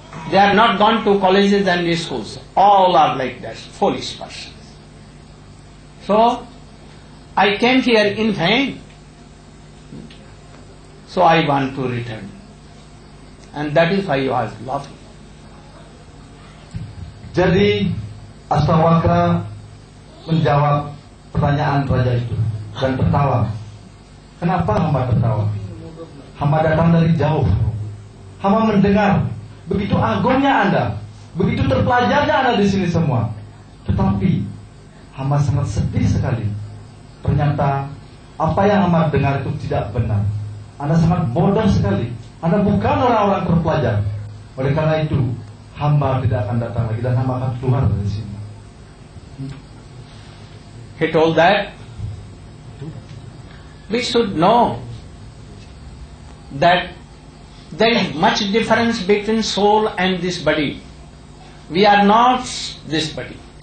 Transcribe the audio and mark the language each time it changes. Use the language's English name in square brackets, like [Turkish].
[English] They are not gone to colleges and schools. All are like that, foolish persons. So I came here in vain. So I want to return, and that is why I was laughing. [Indonesian] Jadi Ashtavakra menjawab pertanyaan raja itu dan tertawa. "Kenapa hamba tertawa? Hamba datang dari jauh. Hamba mendengar begitu agungnya Anda, begitu terpelajarnya Anda di sini semua. Tetapi hamba sangat sedih sekali. Ternyata apa yang hamba dengar itu tidak benar. Anda sangat bodoh sekali. Anda bukan orang-orang terpelajar. Oleh karena itu, hamba tidak akan datang lagi dan hamba akan keluar dari sini." [English] He told that we should know that there is much difference between soul and this body. We are not this body.